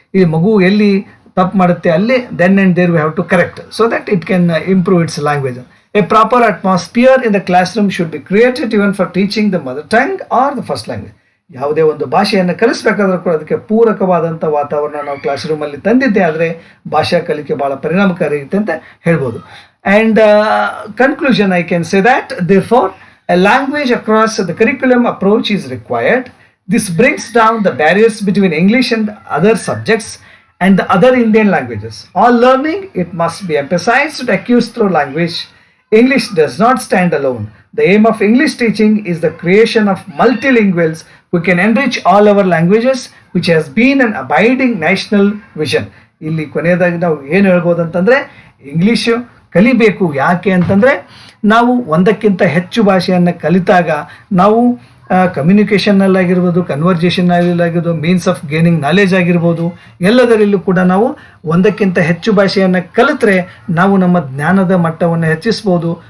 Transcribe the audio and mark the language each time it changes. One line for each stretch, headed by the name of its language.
Kannada: ಈ ಮಗು ಎಲ್ಲಿ ತಪ್ಪು ಮಾಡುತ್ತೆ ಅಲ್ಲಿ
English: Then and there we have to correct so that it can improve its language. A proper atmosphere in the class room should be created even for teaching the mother tongue or the first language.
Kannada: ಯಾವುದೇ ಒಂದು ಭಾಷೆಯನ್ನು ಕಲಿಸ್ಬೇಕಾದ್ರೂ ಕೂಡ ಅದಕ್ಕೆ ಪೂರಕವಾದಂಥ ವಾತಾವರಣ ನಾವು class ರೂಮಲ್ಲಿ ತಂದಿದ್ದೆ ಆದರೆ ಭಾಷಾ ಕಲಿಕೆ ಭಾಳ ಪರಿಣಾಮಕಾರಿ ಇರುತ್ತೆ ಅಂತ ಹೇಳ್ಬೋದು.
English: And conclusion I can say that therefore a language across the curriculum approach is required. This brings down the barriers between English and other subjects and the other Indian languages. All learning, it must be emphasized to accuse through language. English does not stand alone. The aim of English teaching is the creation of multilinguals who can enrich all our languages, which has been an abiding national vision.
Kannada: ಇಲ್ಲಿ ಕೊನೆಯದಾಗಿ ನಾವು ಏನು ಹೇಳ್ಬೋದು ಅಂತಂದರೆ, English ಕಲಿಬೇಕು. ಯಾಕೆ ಅಂತಂದರೆ ನಾವು ಒಂದಕ್ಕಿಂತ ಹೆಚ್ಚು ಭಾಷೆಯನ್ನು ಕಲಿತಾಗ ನಾವು ಕಮ್ಯುನಿಕೇಷನ್ನಲ್ಲಾಗಿರ್ಬೋದು, ಕನ್ವರ್ಜೇಷನ್ನಲ್ಲಾಗಿರ್ಬೋದು,
English: means of gaining knowledge
Kannada: ಆಗಿರ್ಬೋದು, ಎಲ್ಲದರಲ್ಲೂ ಕೂಡ ನಾವು ಒಂದಕ್ಕಿಂತ ಹೆಚ್ಚು ಭಾಷೆಯನ್ನು ಕಲಿತ್ರೆ ನಾವು ನಮ್ಮ ಜ್ಞಾನದ ಮಟ್ಟವನ್ನು ಹೆಚ್ಚಿಸ್ಬೋದು.